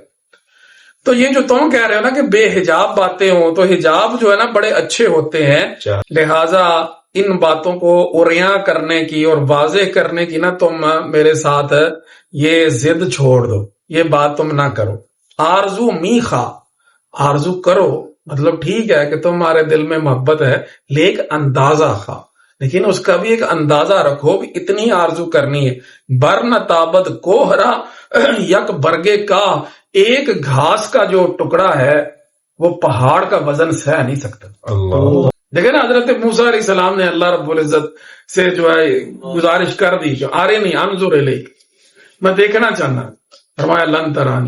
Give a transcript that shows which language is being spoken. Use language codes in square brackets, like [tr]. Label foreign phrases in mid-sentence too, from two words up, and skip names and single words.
[ur] تو یہ جو تم کہہ رہے ہو نا کہ بے حجاب باتیں ہوں، تو حجاب جو ہے نا بڑے اچھے ہوتے ہیں، لہٰذا ان باتوں کو اریاں کرنے کی اور واضح کرنے کی نا تم میرے ساتھ یہ ضد چھوڑ دو، یہ بات تم نہ کرو. [fa] آرزو می خواہ، [ur] آرزو کرو مطلب ٹھیک ہے کہ تمہارے دل میں محبت ہے، لیکن [fa] اندازہ خواہ، [ur] لیکن اس کا بھی ایک اندازہ رکھو کہ اتنی آرزو کرنی ہے. [fa] برن تابد کوہرا یک برگے کا، [ur] ایک گھاس کا جو ٹکڑا ہے وہ پہاڑ کا وزن سہ نہیں سکتا. اللہ دیکھیں نا، حضرت موسیٰ علیہ السلام نے اللہ رب العزت سے جو ہے گزارش کر دی کہ [ar] آرینی انظر الیک، [ur] میں دیکھنا چاہنا، فرمایا [ar] لن ترانی.